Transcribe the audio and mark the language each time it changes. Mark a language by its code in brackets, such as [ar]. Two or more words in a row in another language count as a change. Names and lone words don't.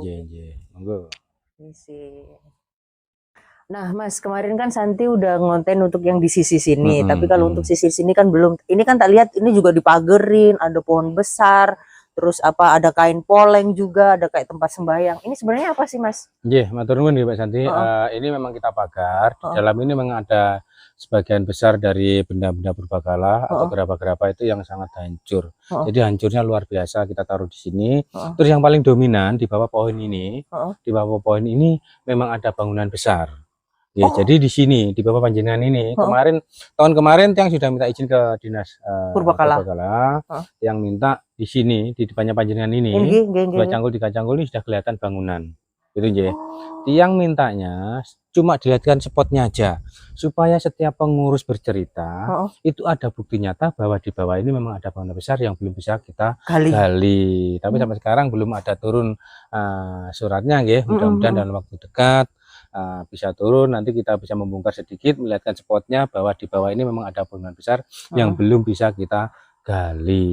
[id] Monggo. Nah Mas, kemarin kan Santi udah ngonten untuk yang di sisi sini, tapi kalau untuk sisi sini kan belum. Ini kan tak lihat ini juga dipagerin, ada pohon besar, terus apa ada kain poleng juga, ada kayak tempat sembahyang. Ini sebenarnya apa sih Mas? [jv] Nggih, matur nuwun nggih Pak Santi. [id] Ini memang kita pagar. Di dalam ini memang ada sebagian besar dari benda-benda purbakala atau gerabah-gerabah itu yang sangat hancur. Jadi hancurnya luar biasa, kita taruh di sini. Terus yang paling dominan di bawah pohon ini, memang ada bangunan besar. Ya, jadi di sini di bawah panjenengan ini tahun kemarin yang sudah minta izin ke dinas purbakala yang minta di sini di depannya panjenengan ini dua canggul ini sudah kelihatan bangunan gitu nggih. Tiang mintanya cuma dilihatkan spotnya aja supaya setiap pengurus bercerita itu ada bukti nyata bahwa di bawah ini memang ada bangunan besar yang belum bisa kita gali. Tapi sampai sekarang belum ada turun suratnya nggih. Mudah-mudahan dalam waktu dekat bisa turun, nanti kita bisa membongkar sedikit, melihatkan spotnya bahwa di bawah ini memang ada bangunan besar yang belum bisa kita gali.